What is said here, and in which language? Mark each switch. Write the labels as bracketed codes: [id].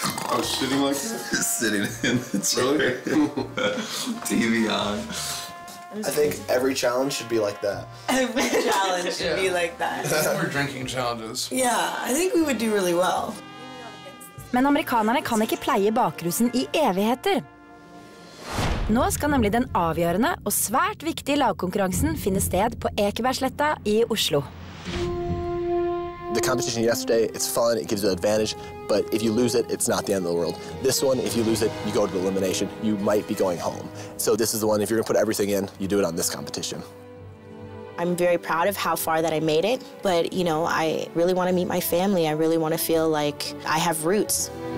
[en] I was sitting like that? Sitting in the chair. TV on. I think every challenge should be like that. Every challenge should be like that. We're drinking challenges. Yeah, I think we would do really well. [no] Men amerikanerne kan ikke pleie bakrusen I evigheter. Nå skal nemlig den avgjørende og svært viktige lagkonkurransen finne sted på Ekebergsletta I Oslo. [en] The competition yesterday, it's fun, it gives you an advantage, but if you lose it, it's not the end of the world. This one, if you lose it, you go to the elimination. You might be going home. So this is the one, if you're gonna put everything in, you do it on this competition. I'm very proud of how far that I made it, but you know, I really want to meet my family. I really want to feel like I have roots.